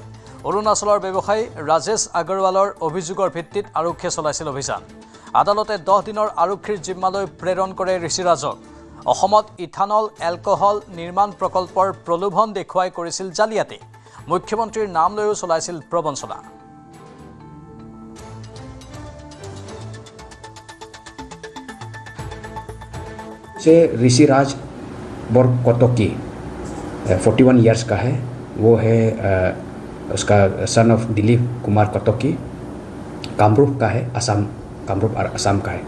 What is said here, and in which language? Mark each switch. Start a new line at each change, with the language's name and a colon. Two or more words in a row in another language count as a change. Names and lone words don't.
Assamese: অৰুণাচলৰ ব্যৱসায়ী ৰাজেশ আগৰৱালৰ অভিযোগৰ ভিত্তিত আৰক্ষীয়ে চলাইছিল অভিযান। আদালতে 10 দিনৰ আৰক্ষীৰ জিম্মালৈ প্ৰেৰণ কৰে ঋষিৰাজক। অসমত ইথানল এলকহল নিৰ্মাণ প্ৰকল্পৰ প্ৰলোভন দেখুৱাই কৰিছিল জালিয়াতি। মুখ্যমন্ত্ৰীৰ নাম লৈও চলাইছিল প্ৰবঞ্চনা।
Hindi: से ऋषिराज बोरकोटकी 41 इयर्स का है। वो है उसका
English: son of
Hindi: दिलीप कुमार कोटकी, कामरूप का है, असम, कामरूप असम का है।